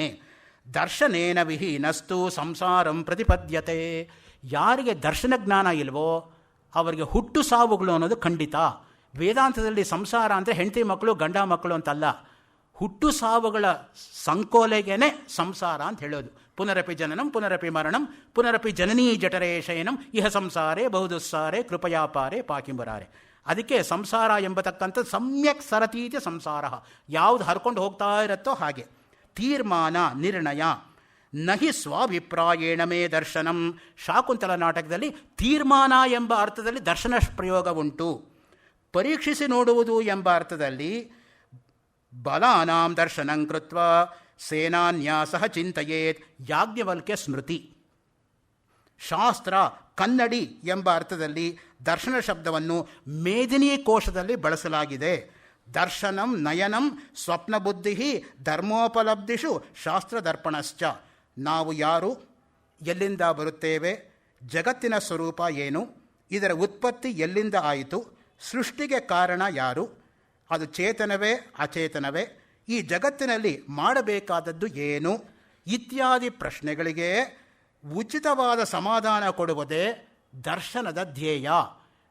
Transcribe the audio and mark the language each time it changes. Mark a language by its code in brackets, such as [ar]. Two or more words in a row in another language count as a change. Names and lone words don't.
[sa] ದರ್ಶನೇನ ವಿಹೀನಸ್ತು ಸಂಸಾರಂ ಪ್ರತಿಪದ್ಯತೆ. [kn] ಯಾರಿಗೆ ದರ್ಶನ ಜ್ಞಾನ ಇಲ್ವೋ ಅವರಿಗೆ ಹುಟ್ಟು ಸಾವುಗಳು ಅನ್ನೋದು ಖಂಡಿತ. ವೇದಾಂತದಲ್ಲಿ ಸಂಸಾರ ಅಂದರೆ ಹೆಂಡತಿ ಮಕ್ಕಳು ಗಂಡ ಮಕ್ಕಳು ಅಂತಲ್ಲ, ಹುಟ್ಟು ಸಾವುಗಳ ಸಂಕೋಲೆಗೇನೆ ಸಂಸಾರ ಅಂತ ಹೇಳೋದು. [sa] ಪುನರಪಿ ಜನನಂ ಪುನರಪಿ ಮರಣಂ ಪುನರಪಿ ಜನನೀ ಜಠರೇ ಶಯನಂ ಇಹ ಸಂಸಾರೇ ಬಹುದುಸ್ಸಾರೇ ಕೃಪಯಾಪಾರೇ ಪಾಕಿಂಬರಾರೆ. [kn] ಅದಕ್ಕೆ ಸಂಸಾರ ಎಂಬತಕ್ಕಂಥ [sa] ಸಮ್ಯಕ್ ಸರತೀತಿ ಸಂಸಾರ, [kn] ಯಾವುದು ಹರ್ಕೊಂಡು ಹೋಗ್ತಾ ಇರುತ್ತೋ ಹಾಗೆ. ತೀರ್ಮಾನ, ನಿರ್ಣಯ. [sa] ನಹಿ ಸ್ವಾಭಿಪ್ರಾಯೇಣ ಮೇ ದರ್ಶನಂ. [kn] ಶಾಕುಂತಲ ನಾಟಕದಲ್ಲಿ ತೀರ್ಮಾನ ಎಂಬ ಅರ್ಥದಲ್ಲಿ ದರ್ಶನ ಪ್ರಯೋಗ ಉಂಟು. ಪರೀಕ್ಷಿಸಿ ನೋಡುವುದು ಎಂಬ ಅರ್ಥದಲ್ಲಿ [sa] ಬಲಾನಾಂ ದರ್ಶನಂ ಕೃತ್ವ ಸೇನಾನ್ಯಾಸಃ ಚಿಂತಯೇತ್. ಯಾಜ್ಞವಲ್ಕ್ಯ ಸ್ಮೃತಿ. [kn] ಶಾಸ್ತ್ರ, ಕನ್ನಡಿ ಎಂಬ ಅರ್ಥದಲ್ಲಿ ದರ್ಶನ ಶಬ್ದವನ್ನು ಮೇದಿನಿ ಕೋಶದಲ್ಲಿ ಬಳಸಲಾಗಿದೆ. [sa] ದರ್ಶನಂ ನಯನಂ ಸ್ವಪ್ನಬುದ್ಧಿ ಧರ್ಮೋಪಲಬ್ಧಿಷು ಶಾಸ್ತ್ರದರ್ಪಣಶ್ಚ. [kn] ನಾವು ಯಾರು, ಎಲ್ಲಿಂದ ಬರುತ್ತೇವೆ, ಜಗತ್ತಿನ ಸ್ವರೂಪ ಏನು, ಇದರ ಉತ್ಪತ್ತಿ ಎಲ್ಲಿಂದ ಆಯಿತು, ಸೃಷ್ಟಿಗೆ ಕಾರಣ ಯಾರು, ಅದು ಚೇತನವೇ ಅಚೇತನವೇ, ಈ ಜಗತ್ತಿನಲ್ಲಿ ಮಾಡಬೇಕಾದದ್ದು ಏನು ಇತ್ಯಾದಿ ಪ್ರಶ್ನೆಗಳಿಗೆ ಉಚಿತವಾದ ಸಮಾಧಾನ ಕೊಡುವುದೇ ದರ್ಶನದ ಧ್ಯೇಯ.